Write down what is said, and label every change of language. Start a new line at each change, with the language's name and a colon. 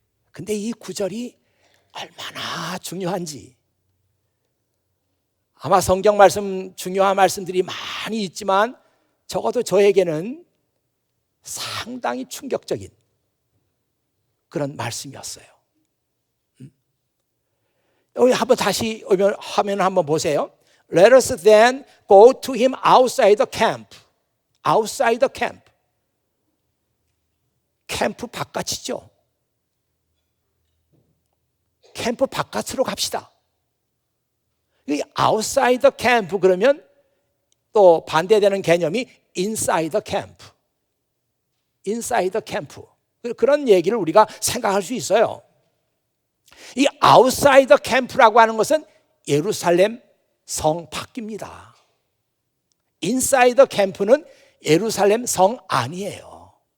Korean: 근데 이 구절이 얼마나 중요한지, 아마 성경 말씀, 중요한 말씀들이 많이 있지만 적어도 저에게는 상당히 충격적인 그런 말씀이었어요. 여기 한번 다시 화면 한번 보세요.
English: Let us then go to him outside the camp. Outside the camp.
Korean: 캠프 바깥이죠. 캠프 바깥으로 갑시다.
English: 이 outside the camp
Korean: 그러면 또 반대되는 개념이
English: inside the camp. inside the camp.
Korean: 그런 얘기를 우리가 생각할 수 있어요. 이
English: outside the camp
Korean: 라고 하는 것은 예루살렘 성 밖입니다.
English: inside the camp
Korean: 는 예루살렘 성 안이에요.